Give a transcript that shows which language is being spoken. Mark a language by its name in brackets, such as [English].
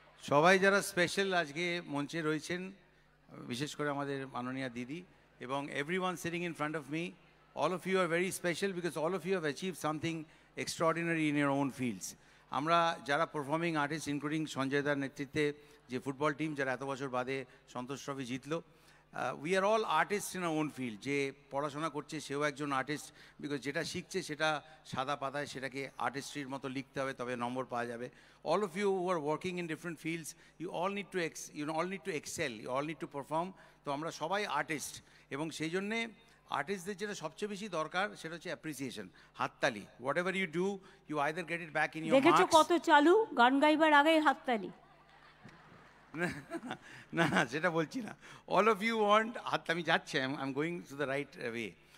[Bangla] সবাই যারা স্পেশাল আজকে মঞ্চে রয়েছেন, বিশেষ করে আমাদের মাননীয়া দিদি এবং [English] everyone sitting in front of me, all of you are very special because all of you have achieved something extraordinary in your own fields. [Bangla] আমরা যারা পারফর্মিং আর্টিস্ট, ইনক্লুডিং সঞ্জয় দার নেতৃত্বে যে ফুটবল টিম যারা এত বছর বাদে সন্তোষ ট্রফি জিতলো, [English] We are all artist in our own field. [Bangla] যে পড়াশোনা করছে সেও একজন আর্টিস্ট, বিকজ যেটা শিখছে সেটা সাদা পাতায় সেটাকে আর্টিস্ট্রির মতো লিখতে হবে, তবে নম্বর পাওয়া যাবে। [English] All of you who are working in different fields, you all need to excel, you all need to perform. [Bangla] তো আমরা সবাই আর্টিস্ট এবং সেই জন্যে আর্টিস্টদের যেটা সবচেয়ে বেশি দরকার সেটা হচ্ছে অ্যাপ্রিসিয়েশন, হাততালি। [English] whatever you do, you either get it back in your [Bangla] দেখেছো কত চালু, গান গাইবার আগেই হাততালি। না না, সেটা বলছি না। [English] all of you want হাত, [Bangla] আমি যাচ্ছি, [English] I am going to the right way.